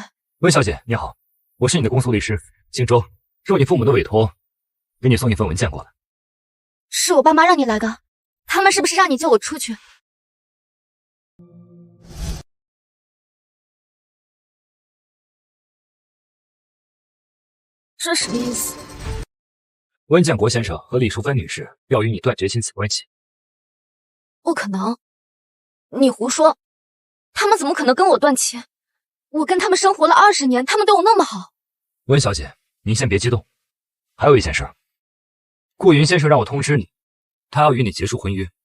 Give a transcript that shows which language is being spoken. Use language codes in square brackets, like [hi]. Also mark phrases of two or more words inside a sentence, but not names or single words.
[zh] 溫小姐，你好，我是你的公訴律師，姓周，受你父母的委托，給你送一份文件過來。是我爸媽讓你來的，他們是不是讓你叫我出去？這什麼意思？溫建國先生和李淑芬女士要與你斷絕親子關係。不可能，你胡說，他們怎麼可能跟我斷親？我跟他們生活了20年，他們對我那麼好。溫小姐，您先別激動，還有一件事，顧雲先生讓我通知你，他要與你結束婚約。